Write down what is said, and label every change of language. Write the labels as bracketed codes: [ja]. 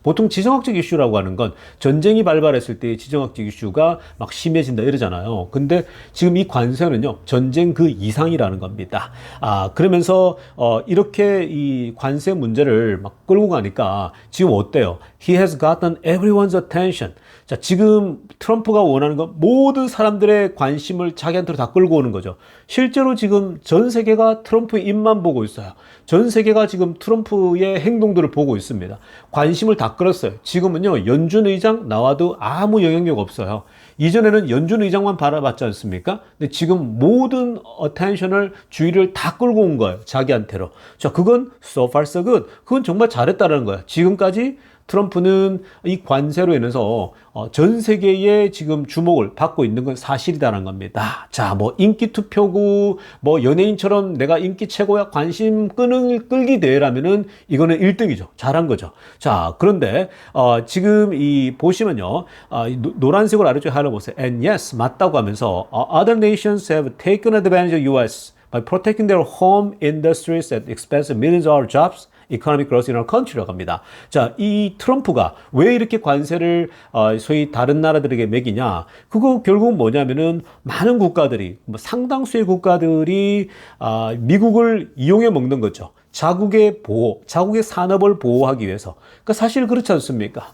[ko] 보통 지정학적 이슈라고 하는 건 전쟁이 발발했을 때 지정학적 이슈가 막 심해진다 이러잖아요. 근데 지금 이 관세는요, 전쟁 그 이상이라는 겁니다. 그러면서 이렇게 이 관세 문제를 막 끌고 가니까 지금 어때요? [en] He has gotten everyone's attention. [ko] 자, 지금 트럼프가 원하는 건 모든 사람들의 관심을 자기한테로 다 끌고 오는 거죠. 실제로 지금 전 세계가 트럼프의 입만 보고 있어요. 전 세계가 지금 트럼프의 행동들을 보고 있습니다. 관심을 다 끌었어요. 지금은요, 연준 의장 나와도 아무 영향력 없어요. 이전에는 연준 의장만 바라봤지 않습니까? 근데 지금 모든 어텐션을 주의를 다 끌고 온 거예요. 자기한테로. 자, 그건 [en] so far so good. [ko] 그건 정말 잘했다는 거예요. 지금까지 트럼프는 이 관세로 인해서 전 세계의 지금 주목을 받고 있는 건 사실이다라는 겁니다. 자, 뭐 인기 투표고 뭐 연예인처럼 내가 인기 최고야 관심 끌기 대회라면은 이거는 1등이죠. 잘한 거죠. 자, 그런데 지금 이 보시면요, 노란색으로 아래쪽에 하나 보세요. [en] And yes, [ko] 맞다고 하면서 [en] other nations have taken advantage of US by protecting their home industries at the expense of millions of our jobs. economic growth in our country라고 [ko] 합니다. 자, 이 트럼프가 왜 이렇게 관세를 소위 다른 나라들에게 매기냐? 그거 결국은 뭐냐면은 많은 국가들이 상당수의 국가들이 미국을 이용해 먹는 거죠. 자국의 보호, 자국의 산업을 보호하기 위해서. 그러니까 사실 그렇지 않습니까?